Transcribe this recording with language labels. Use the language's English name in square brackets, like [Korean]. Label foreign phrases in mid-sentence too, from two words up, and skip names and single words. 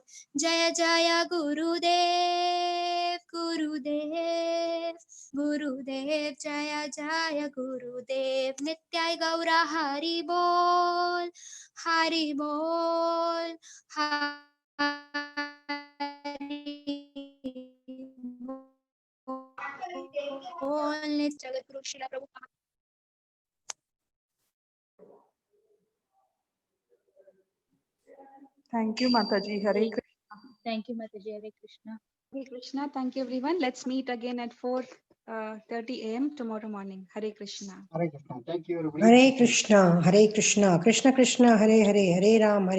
[Sanskrit] जय जय गुरुदेव गुरुदेव गुरुदेव जय जय गुरुदेव नित्याय गौर हरि बोल हरि बोल बोल जगत गुरु श्री प्रभुपाद। [English] Thank you, Mataji. Hare Krishna. Thank you, Mataji. Hare Krishna. Hare Krishna. Thank you, everyone. Let's meet again at 4:30 a.m. tomorrow morning. Hare Krishna. Hare Krishna. Thank you, everybody. Hare Krishna, Krishna Krishna, Hare Hare, Hare Ram, Hare